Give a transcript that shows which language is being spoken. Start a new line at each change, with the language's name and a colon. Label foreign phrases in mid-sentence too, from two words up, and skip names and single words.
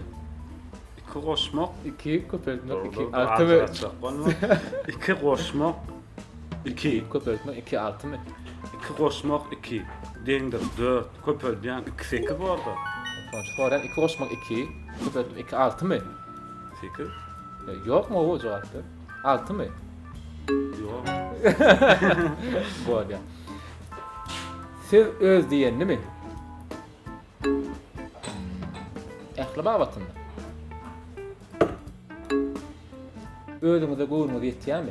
Turkmen: İki goşmak, iki köpeltmek, iki altymy? İki goşmak, iki köpeltmek, iki altymy? iki goşmak, iki deňdir 4, köpeldiň 2-8 boldy. Soňra 2 goşmak 2, köpeldim 2 6 mı? 8?
Turkish: Yok mu o cevaptı? 6 mı?
Turkmen: Ýok. Bolýar. Siz öz diýenni mi? Ähli babatynda. Özüňize goýuňyz ýetýärmi?